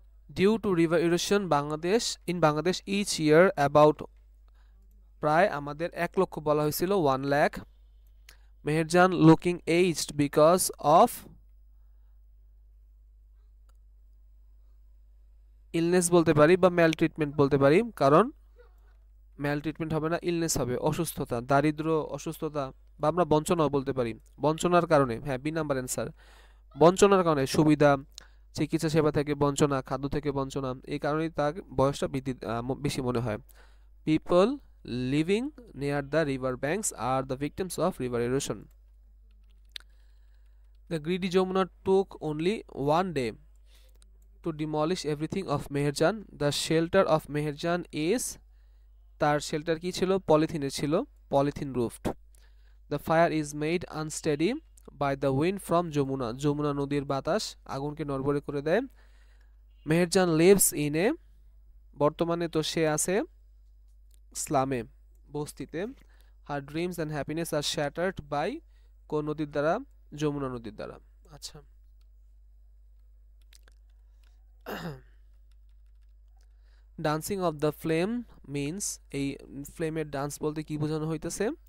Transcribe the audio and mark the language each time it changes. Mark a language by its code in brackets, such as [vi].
[en] Due to river erosion in Bangladesh each year about [bn] প্রায় আমাদের 1 লক্ষ বলা হয়েছিল 1 lakh Meherjaan [en] looking aged because of illness [bn] বলতে পারি বা ম্যালট্রিটমেন্ট বলতে পারি, কারণ ম্যালট্রিটমেন্ট হবে না, ইলনেস হবে, অসুস্থতা, দারিদ্র, অসুস্থতা, বা আমরা বঞ্চনাও বলতে পারি, বঞ্চনার কারণে। হ্যাঁ, বি নাম্বার অ্যান্সার, বঞ্চনার কারণে, সুবিধা, চিকিৎসা সেবা থেকে বঞ্চনা, খাদ্য থেকে বঞ্চনা, এই কারণেই তার বয়সটা বেশি মনে হয়। [en] People living near the river banks are the victims of river erosion. The greedy Jamuna took only 1 day to demolish everything of Meherjan. The shelter of Meherjan is, [bn] তার শেল্টার কি ছিল? পলিথিনের ছিল, polythene রুফড। [en] The fire is made unsteady by the wind from Jamuna. [bn] Jamuna নদীর বাতাস আগুনকে নড়বড়ে করে দেয়। [en] Meherjan lives in a, [bn] বর্তমানে তো সে আছে স্লামে, বস্তিতে। [en] her dreams and happiness are shattered by, [bn] কোন নদীর দ্বারা? যমুনা নদীর দ্বারা। আচ্ছা, [en] dancing of the flame means, [bn] এই ফ্লেমের ডান্স বলতে কি বোঝানো হইতেছে?